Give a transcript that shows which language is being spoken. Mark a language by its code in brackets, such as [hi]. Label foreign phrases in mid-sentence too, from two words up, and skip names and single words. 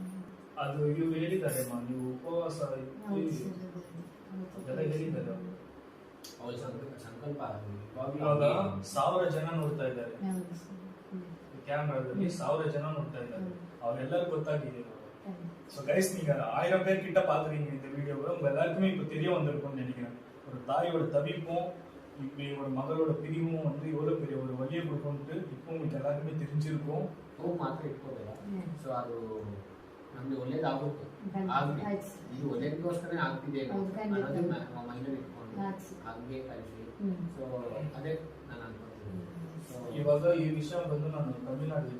[kn] ಅದು ಇವ್ರು ಹೇಳಿದ್ದಾರೆ ಅಮ್ಮ, ನೀವು ಉಪವಾಸ ಹೌದು ಇದ್ದು ಸರ್, ಅದೇ, ಅದೇ. ಎಲ್ಲ ಹೇಳಿದ್ದಾರೆ ಅವ್ರು. ಅವ್ರ ಸಂಕಲ್ಪ ಆಗಿದೆ. ಇವಾಗ 1000 ಜನ ನೋಡ್ತಾ ಇದ್ದಾರೆ ಹೌದು ಸರ್. ಕ್ಯಾಮ್ರಾದಲ್ಲಿ, 1000 ಜನ ನೋಡ್ತಾ ಇದ್ದಾರೆ, அவரெல்லாம் ಗೊತ್ತಾಗಿದೆ. ಖಂಡಿತ. [en] so guys [ta] நீங்க 1000 பேர் கிட்ட பாத்துறீங்க இந்த வீடியோவை, உங்க எல்லாருக்குமே இப்போ தெரிய வந்திருக்கும்னு நினைக்கிறேன். ஒரு தாயோட தவிப்பும் இப்போ ஒரு மகளோட பிரிவும் வந்து எவ்வளவு பெரிய ஒரு வழியை கொடுக்கும்ட்டு இப்போ உங்களுக்கு எல்லாருக்குமே தெரிஞ்சிருக்கும். [kn] ಹೋಗಿ ಮಾತ್ರ ಇಟ್ಕೋಬೇಡ. ಸೊ ಅದು ನಮ್ಗೆ ಒಳ್ಳೇದಾಗುತ್ತೆ, ಖಂಡಿತ. ಆಗ್ಲಿ. ಆಯ್ತು ಸರ್. ಇದು ಒಳ್ಳೇದಕ್ಕೋಸ್ಕರ ಆಗ್ತಿದೆ ಹೌದು, ಖಂಡಿತ. ಅನ್ನೋದು ಮೈಂಡಲ್ಲಿ ಇಟ್ಕೊಂಡು ಆಯ್ತು ಸರ್. ಹಂಗೆ ಕಳಿಸಿ. ಹ್ಮ್. ಸೊ ಅದೇ ನಾನು ಅನ್ಕೊತೀನಿ. ಸೊ ಇವಾಗ ಈ ವಿಷಯ ಬಂದು ನಾನು ತಮಿಳ್ನಾಡಿಗೆ